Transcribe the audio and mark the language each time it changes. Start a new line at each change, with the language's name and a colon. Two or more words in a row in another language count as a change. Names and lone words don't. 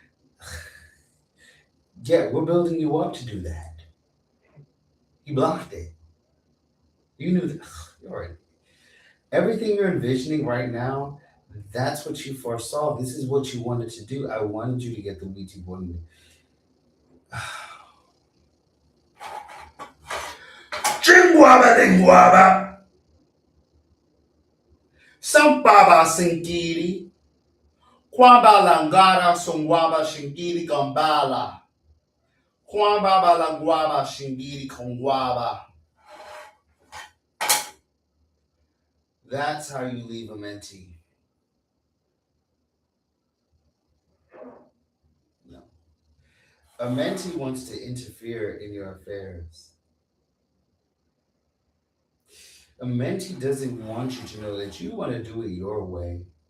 English: Yeah, we're building you up to do that. You blocked it. You knew that. All right. Everything you're envisioning right now, That's what you foresaw. This is what you wanted to do. I wanted you to get the Ouija board. Chingwaba dingwaba. Sampaba sinkiri. Kwamba langara songwaba shingiri gambala. Kwamba langwaba shingiri kongwaba. That's how you leave a mentee. No. A mentee wants to interfere in your affairs. A mentee doesn't want you to know that you want to do it your way.